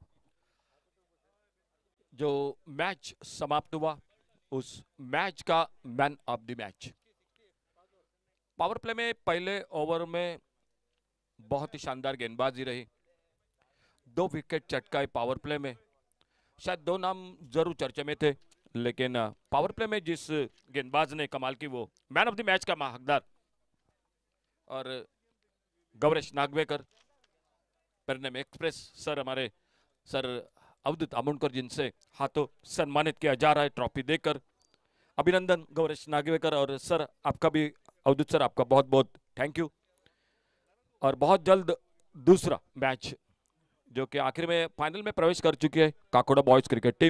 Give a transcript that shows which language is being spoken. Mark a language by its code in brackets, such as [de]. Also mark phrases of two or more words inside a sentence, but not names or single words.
[hi] जो मैच समाप्त हुआ उस मैच का [en] man of the match, power play [hi] में पहले ओवर में बहुत ही शानदार गेंदबाजी रही, 2 विकेट चटकाए [en] power play [hi] में। शायद 2 नाम जरूर चर्चे में थे, लेकिन [en] power play [hi] में जिस गेंदबाज ने कमाल की, वो [en] man of the match [hi] का हकदार। और गौरेश नागवेकर, पेरनेम एक्सप्रेस सर, हमारे सर अवधूत अमोणकर, जिनसे हाथों सम्मानित किया जा रहा है ट्रॉफी देकर। अभिनंदन गौरेश नागवेकर, और सर आपका भी, अवधूत सर आपका बहुत बहुत [en] thank you. [hi] और बहुत जल्द दूसरा मैच, जो कि आखिर में फाइनल में प्रवेश कर चुकी है, काकोड़ा बॉयज क्रिकेट टीम।